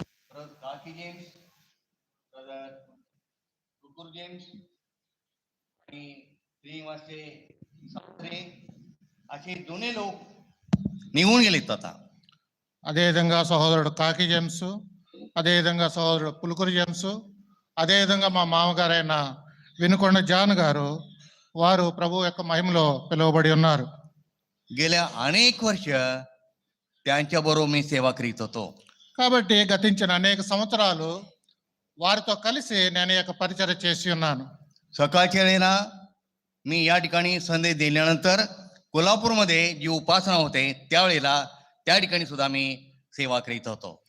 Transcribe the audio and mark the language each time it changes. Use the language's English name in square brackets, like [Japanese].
[Marathi] Brother Kaki James, Brother Kukur James, आणि श्रीनिवासे सासरे असे दोन्ही लोक निघून गेलेत आता. [Telugu] అదేవిధంగా సహోదరుడు కాకి జేమ్స్, అదేవిధంగా సహోదరుడు పులుకూరు జేమ్స్, అదేవిధంగా మా మామగారైన వినుకొండ జాన్ గారు వారు ప్రభు యొక్క మహిమలో పిలువబడి ఉన్నారు. [Marathi] गेल्या अनेक वर्ष त्यांच्या बरोबर मी सेवा करीत होतो. [Telugu] కాబట్టి గతించిన అనేక సంవత్సరాలు వారితో కలిసి నేను ఈ యొక్క పరిచయం చేసి ఉన్నాను. [Marathi] सकाळच्या वेळेला मी या ठिकाणी संदेश दिल्यानंतर कोल्हापूरमध्ये जी उपासना होते त्यावेळेला त्या ठिकाणी सुद्धा मी सेवा करीत होतो.